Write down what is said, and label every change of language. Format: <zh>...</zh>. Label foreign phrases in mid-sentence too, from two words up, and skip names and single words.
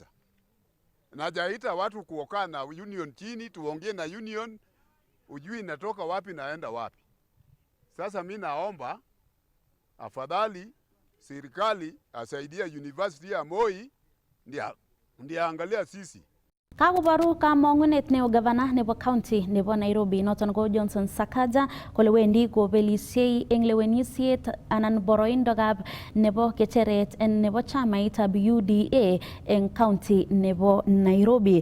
<sw>Najaita watu kuokaa na union chini, tuongee na union, ujui natoka wapi naenda wapi. Sasa mimi naomba afadhali serikali asaidia University ya Moi ndia angalia sisi.</sw> <kln>Kakoboru kamong'unet neo gavana nebo county nebo Nairobi noton ko Johnson Sakaja kole wendi kobelisiei eng lewenisiet anan boroindogab nebo kecheret nebo chamaitab UDA eng county nebo Nairobi.</kln>